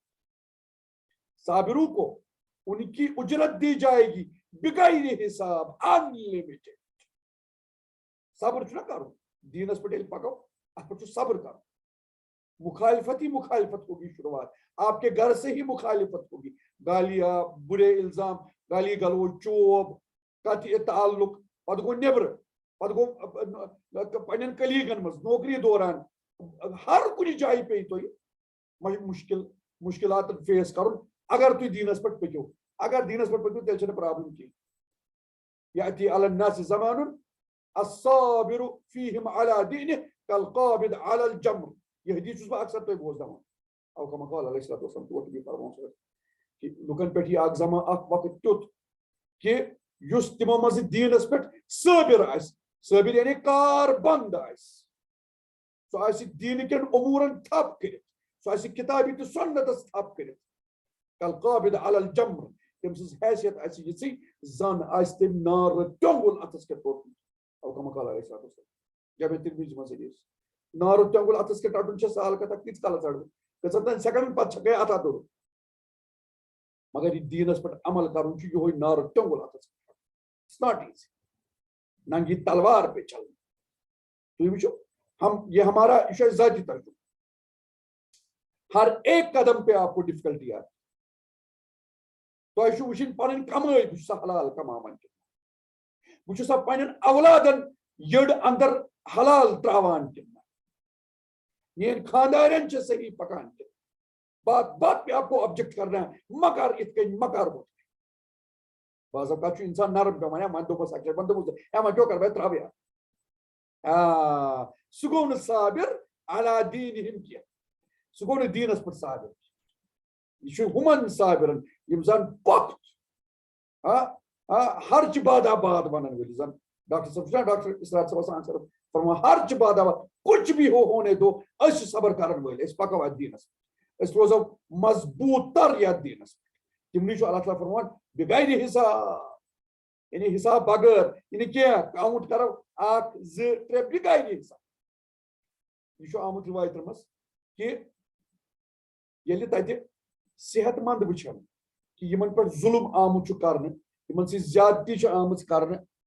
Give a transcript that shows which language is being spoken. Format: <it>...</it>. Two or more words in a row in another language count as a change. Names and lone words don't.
<ur>صابرو کو ان کی اجرت دی جائے گی بغیر حساب unlimited.</ur> <ks>صبر چھُنہ کرُن دیٖنس پٮ۪ٹھ ییٚلہِ پکو اتھ پٮ۪ٹھ چھُ صبر کرُن.</ks> <ur>مخالفت ہی مخالفت ہوگی شروعات, آپ کے گھر سے ہی مخالفت ہوگی, گالیاں, برے الزام, گالی گلوچ, چوب, قطع تعلق,</ur> <ks>پتہٕ گوٚو نیبرٕ, پتہٕ گوٚو پننٮ۪ن کلیٖگن منٛز, نوکری دوران, ہر کُنہِ جایہِ پیٚیہِ تۄہہِ مشکلات فیس کرُن اگر تُہۍ دیٖنس پٮ۪ٹھ پٔکِو. اگر دیٖنس پٮ۪ٹھ پٔکِو تیٚلہِ چھنہٕ پرابلم کینٛہہ.</ks> <ar>یأتی علی الناس زمانٌ الصابر فیہم علی دینہ کالقابض علی الجمر.</ar> <ks>یہ حدیث چھُس بہٕ اکثر تۄہہِ بوزناوان.</ks> <ar>او کما قال علیہ الصلوۃ والسلام</ar> <ks>تور تہِ فرماوُن کہ لُکن پٮ۪ٹھ یہِ اکھ زمان اکھ وقت تیُتھ کہ یُس تِمو منٛزٕ دیٖنس پٮ۪ٹھ صٲبِر آسہِ, صٲبِر یعنی کار بنٛد آسہِ, سُہ آسہِ دیٖنہٕ کٮ۪ن اموٗرن تھپ کٔرِتھ, سُہ آسہِ کتابہِ تہٕ سنتس تھپ کٔرِتھ.</ks> <ar>کالقابض علی الجمر,</ar> <ks>تٔمۍ سٕنٛز حیثیت آسہِ یِژھٕے زن آسہِ تٔمۍ نارٕ ٹیوٚنٛگُل اتھس کٮ۪تھ روٚٹمُت.</ks> <ar>او کما قال علیہ الصلوۃ والسلام.</ar> <ks>جامع ترمذی منٛز حدیث. نارٕ ٹیوٚنٛگُل اتھس کٮ۪تھ رٹُن چھےٚ سہل کتھا, کۭتِس کالس رٹہٕ بہٕ, کٔژن تانۍ سیکنڈن پتہٕ چھےٚ گٔے اتھا دوٚرُن. مگر یہ دیٖنس پٮ۪ٹھ عمل کرُن چھُ یِہوے نارٕ ٹیوٚنٛگُل اتھس کٮ۪تھ.</ks> <en>It's not easy.</en> <ur>ننگی تلوار پہ چلنا.</ur> <ks>تُہۍ وٕچھِو</ks> <ur>یہ ہمارا</ur> <ks>یہ چھُ اَسہِ ذاتی تجربہ.</ks> <ur>ہر ایک قدم پہ آپ کو ڈفکلٹی آتی.</ur> <ks>تۄہہِ چھُ وٕچھِنۍ پنٕنۍ کمٲے, بہٕ چھُسا حلال کماوان کِنہٕ, بہٕ چھُسا پننٮ۪ن اولادن یٔڈ اندر حلال تراوان کِنہٕ نہ, میٲنۍ خاندارٮ۪ن چھِ صحیح پکان کِنہٕ.</ks> <ur>بات بات پہ آپ کو آبجیکٹ کرنا ہے,</ur> <ks>مکر اتھ کٔنۍ مکر ہُتھ کٔنۍ. بعض اوقات چھُ انسان نرم پیوان, وۄنۍ دوٚپمس اکہِ لٹہِ, وۄنۍ دوٚپمس وۄنۍ کیٛاہ کرٕ بہٕ تراوٕ یار. سُہ گوٚو نہٕ</ks> <ar>صابر علی دیٖنِہِم</ar> <ks>کینٛہہ, سُہ گوٚو نہٕ دیٖنس پٮ۪ٹھ صابر. یہ چھُ ہُمن صابرن یِم زن پۄپھ</ks> <fa>ہرچہِ باداباد</fa> <ks>ونن وٲلۍ, زن ڈاکٹر صٲب چھُنہ, ڈاکٹر اسرار صٲب آسان اکثر فرمان</ks> <fa>ہرچہِ باداباد,</fa> <ur>کچھ بھی ہونے دو,</ur> <ks>أسۍ چھِ صبر کرن وٲلۍ, أسۍ پکو اتھ دیٖنس پٮ۪ٹھ, أسۍ روزو مضبوٗط تر یتھ دیٖنس پٮ۪ٹھ. تمنٕے چھُ اللہ تعالیٰ فرمان</ks> <ar>بغیر حساب,</ar> <ks>یعنی حساب بغٲر, یعنی کینٛہہ کاؤنٹ کرو 1 2 3</ks> <ar>بغیر حساب.</ar> <ks>یہ چھُ آمُت رِوایتن منٛز کہ ییٚلہِ تتہِ صحت مند وٕچھن کہ یِمن پٮ۪ٹھ ظُلم آمُت چھُ کرنہٕ, یِمن سۭتۍ زیادتی چھِ آمٕژ کرنہٕ,</ks>